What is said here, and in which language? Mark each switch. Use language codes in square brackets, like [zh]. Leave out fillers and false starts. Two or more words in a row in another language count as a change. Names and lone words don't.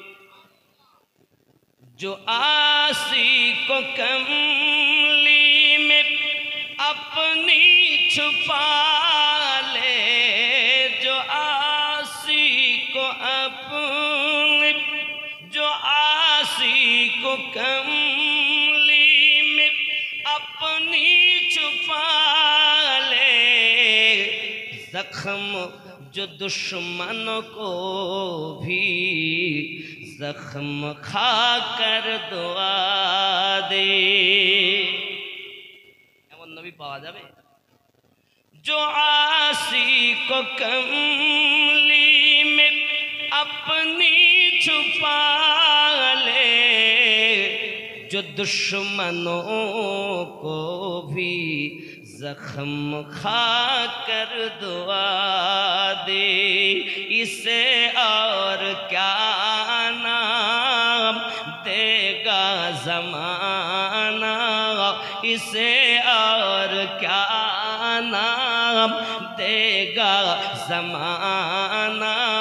[ur] جو آسی کو کملی میں اپنی چھپا لے جو آسی کو اپنی جو آسی کو کملی میں اپنی چھپا لے زخم جو دشمن کو بھی زخم کھا کر دعا دے এমন [bn] নবী পাওয়া যাবে [ur] جو عاصی کو کملی میں اپنی چھپا لے جو دشمنوں کو بھی زخم کھا کر دعا دے اسے اور کیا نام دے گا زمانہ اسے اور کیا نام دے گا زمانہ